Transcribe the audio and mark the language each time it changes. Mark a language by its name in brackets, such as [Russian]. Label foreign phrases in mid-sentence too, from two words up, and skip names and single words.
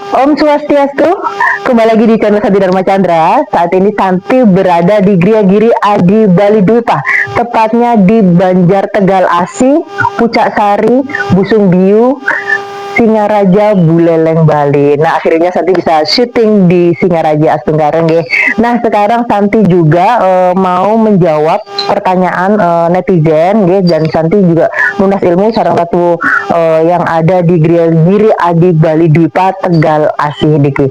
[Sanskrit] Om Swastiastu, [Indonesian] kembali lagi di channel Santi Dharma Chandra. Saat ini Santi berada di Gria Giri Adi Bali Dwipa, tepatnya di Banjar Tegal Asi, Pucak Sari, Busung Biu, Singaraja, Buleleng, Bali. Nah, akhirnya Santi bisa syuting di Singaraja Astunggareng, ya. Nah, sekarang Santi juga mau menjawab pertanyaan netizen, ya. Dan Santi juga nunas ilmu salah satu yang ada di Giri Adi Bali Dwipa Tegal Asih, Diki.